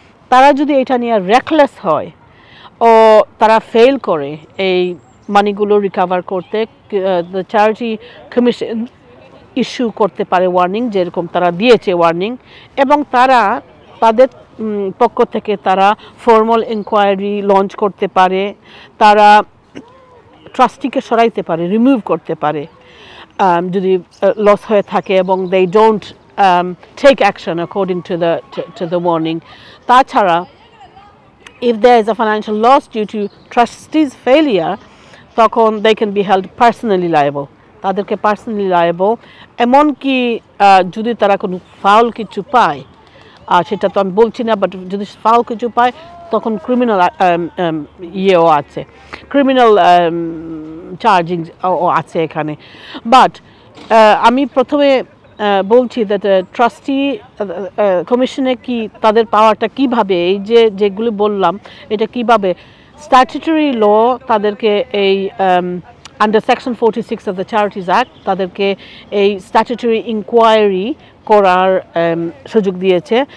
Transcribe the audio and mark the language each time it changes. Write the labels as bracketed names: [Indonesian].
[Bangla] তারা যদি এটা নিয়ে রেকলেস হয় ও তারা ফেল করে এই মানিগুলো রিকভার করতে, দ্য চ্যারিটি কমিশন ইস্যু করতে পারে ওয়ার্নিং, যেরকম তারা দিয়েছে ওয়ার্নিং, এবং তারা তাদের পক্ষ থেকে তারা ফর্মাল ইনকোয়ারি লঞ্চ করতে পারে, তারা ট্রাস্টিকে সরাইতে পারে, রিমুভ করতে পারে যদি লস হয়ে থাকে, এবং [English] They don't take action according to the warning. [Bangla] তাছাড়া [English] if there is a financial loss due to trustees failure, [Bangla] তখন [English] they can be held personally liable, [Bangla] তাদেরকে পার্সোনালি লায়েবল। এমনকি যদি তারা কোনো ফাউল কিছু পায়, সেটা তো আমি বলছি না, বাট যদি ফাউল কিছু পায় তখন ক্রিমিনাল ইয়েও আছে, ক্রিমিনাল চার্জিং আছে এখানে। বাট আমি প্রথমে বলছি দ্যাট ট্রাস্টি কমিশনে কি তাদের পাওয়ারটা কিভাবে, এই যেগুলো বললাম এটা কিভাবে স্ট্যাচুটরি ল তাদেরকে এই [English] under section 46 of the charities act [Bangla] তাদেরকে এই স্ট্যাচুটরি ইনকোয়ারি করার সুযোগ দিয়েছে।